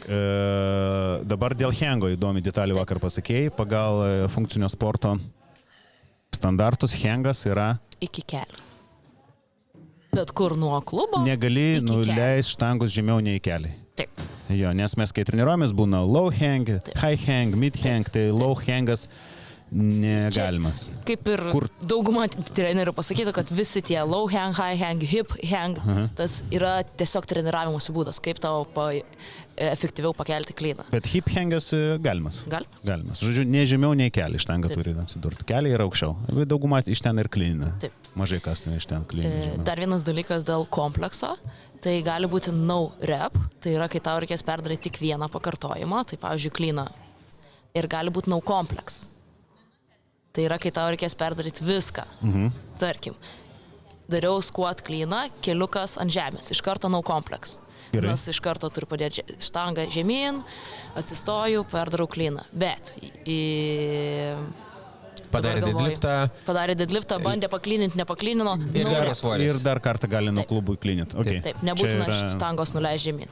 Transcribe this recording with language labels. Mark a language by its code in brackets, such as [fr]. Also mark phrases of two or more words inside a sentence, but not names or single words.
[lt] Dabar dėl hengo įdomi detalį vakar pasakėjai. Pagal funkcinio sporto standartus hengas yra... Iki kelių. Bet kur nuo klubo? Negali nuleisti štangos žemiau nei keliai. Taip. Jo, nes mes kai treniruojamės būna [en] low hang, high hang, mid hang, [lt] tai [en] low hangas [lt] negalimas. Čia, kaip ir dauguma trenerių pasakytų, kad visi tie [en] low hang, high hang, hip hang, [lt] tas yra tiesiog treniravimosi būdas, kaip tau efektyviau pakelti klyną. Bet [en] hip hangas [lt] galimas. Galimas? Galimas. Žodžiu, ne žemiau nei keliai štanga turi atsidurti. Keliai yra aukščiau. Dauguma iš ten ir klynina. Taip. Mažai kas ten iš ten klynina. Dar vienas dalykas dėl komplekso. Tai gali būti [en] no rep, [lt] tai yra, kai tau reikės perdaryti tik vieną pakartojimą, tai pavyzdžiui klyną. Ir gali būti [en] no complex. [lt] Tai yra, kai tau reikės perdaryti viską. Tarkim, dariau squat klyną, keliukas ant žemės, iš karto [en] no complex. [lt] Gerai. Nes iš karto turiu padėti štangą žemyn, atsistoju, perdarau klyną. Bet padarė deadliftą, bandė paklyninti, nepaklynino. Ir dar kartą gali nuo klubų klyninti. Okay. Taip, nebūtina štangos nuleisti žemyn.